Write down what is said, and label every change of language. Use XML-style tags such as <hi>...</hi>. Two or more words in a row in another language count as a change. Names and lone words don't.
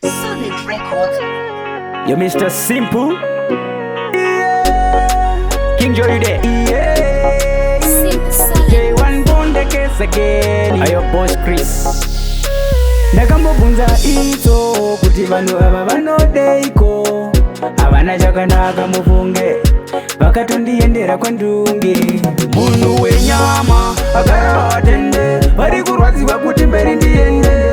<en>Solid Records. Yo, Mister Simple. Yeah. King Joy, you there? Yeah. Simple Solid. J one Bonde case again. Ayo, boss Chris.</en> <sn>Ndakambobvunza itso kuti vanhu ava vanodeiko? Havana chakanaka mufunge, vakatondiendera kwandunge. Munhu wenyama, agara atende, vari kurwadziwa kuti mberi ndiende.</sn>